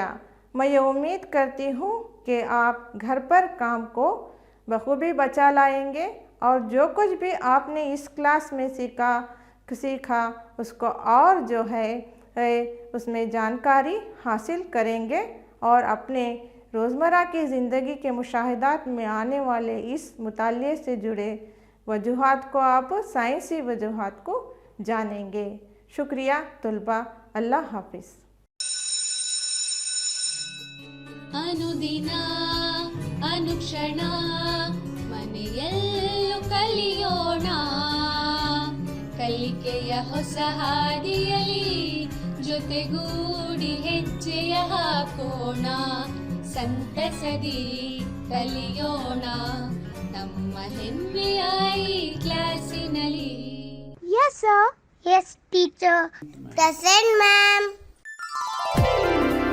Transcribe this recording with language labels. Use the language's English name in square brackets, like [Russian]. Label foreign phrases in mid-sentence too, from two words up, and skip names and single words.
[Urdu] میں یہ امید کرتی ہوں کہ آپ گھر پر کام کو بخوبی بچا لائیں گے اور جو کچھ بھی آپ نے اس کلاس میں سیکھا اس کو اور جو ہے اس میں جانکاری حاصل کریں گے اور اپنے روزمرہ کی زندگی کے مشاہدات میں آنے والے اس مطالعے سے جڑے وجوہات کو آپ سائنسی وجوہات کو جانیں گے. شکریہ طلبہ، اللہ حافظ. [Kannada] ಅನುದಿನ ಅನುಕ್ಷಣ ಮನೆಯಲ್ಲೂ ಕಲಿಯೋಣ, ಕಲಿಕೆಯ ಹೊಸ ಹಾದಿಯಲಿ ಜೊತೆಗೂಡಿ ಹೆಜ್ಜೆಯ ಹಾಕೋಣ, ಸಂತಸದಿ ಕಲಿಯೋಣ ನಮ್ಮ ಹೆಮ್ಮೆಯ ಈ ಕ್ಲಾಸಿನಲ್ಲಿ. [English] Yes, sir. Yes, teacher. Present, ma'am.